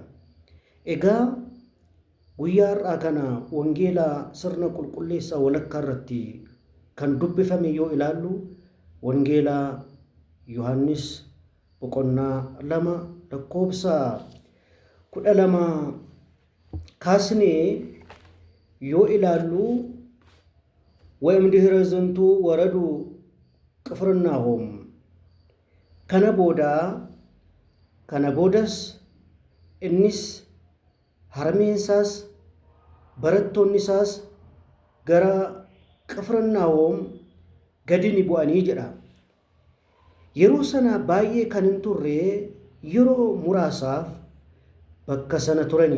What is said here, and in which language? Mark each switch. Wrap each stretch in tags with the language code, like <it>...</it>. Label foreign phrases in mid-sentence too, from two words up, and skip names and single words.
<om>Egaa guyyaa har'aa kana wangeela sirna qulqulleessaa walakkaa irratti kan dubbifame yoo ilaallu, wangeela Yohaannis boqonnaa 2:12 kaasnee yoo ilaallu,</om> <gez>ወእምድኅረ ዝንቱ ወረዱ ቅፍርናሆም</gez> <om>kana boodas innis harmeensaas barattoonni isaas gara Qifirnaahom gadi ni bu'anii jedha. Yeroo sana baay'ee kan hin turre, yeroo muraasaaf bakka sana turanii.</om>